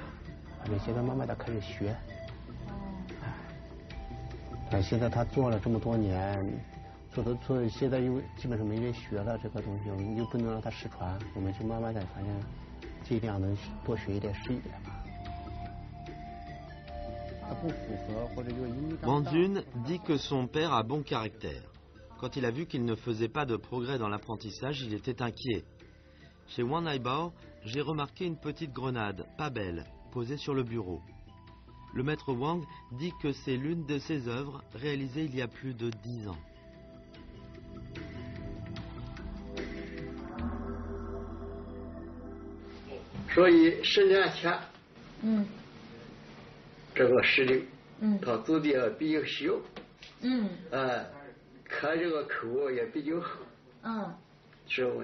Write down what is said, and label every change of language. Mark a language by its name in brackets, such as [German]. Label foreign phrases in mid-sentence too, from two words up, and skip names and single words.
[Chinese] 反正现在慢慢的开始学。现在他做了这么多年，做现在又基本上没人学了这个东西，我们又不能让他失传，我们就慢慢的反正。尽量能多学一点是一点吧。 [French] Wanjun dit que son père a bon caractère. Quand il a vu qu'il ne faisait pas de progrès dans l'apprentissage, il était inquiet. Chez Wan Aibao, j'ai remarqué une petite grenade, pas belle, posée sur le bureau. Le maître Wang dit que c'est l'une de ses œuvres réalisées il y a plus de 10 ans. [Chinese] 所以10年前，这个石榴，它做的比较小，看这个口也比较厚，是不？